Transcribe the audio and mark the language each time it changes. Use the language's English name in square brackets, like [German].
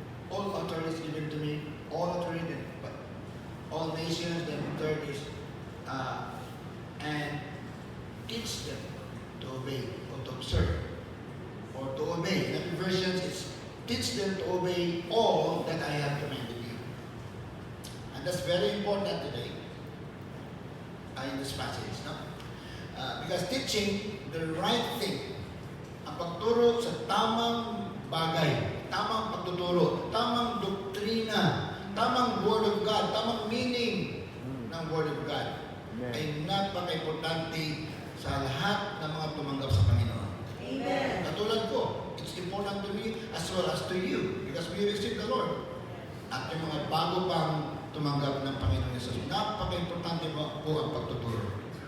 [English] All authority is given to me, all authority, but all nations, then third is, and teach them to obey, or to observe, or to obey. In other versions, it's teach them to obey all that I have commanded you. And that's very important today in this passage. No? Because teaching the right thing, [Filipino] ang pagturo sa tamang bagay, tamang pagtuturo, tamang doktrina, tamang Word of God, tamang meaning ng Word of God, ay napaka-importante sa lahat ng mga tumanggap sa Panginoon. [English] Amen. [Filipino] Katulad ko, [English] it's important to me as well as to you because we receive the Lord. [Filipino] At yung mga bago pang tumanggap ng Panginoon Jesus, napaka-importante po ang pagtuturo.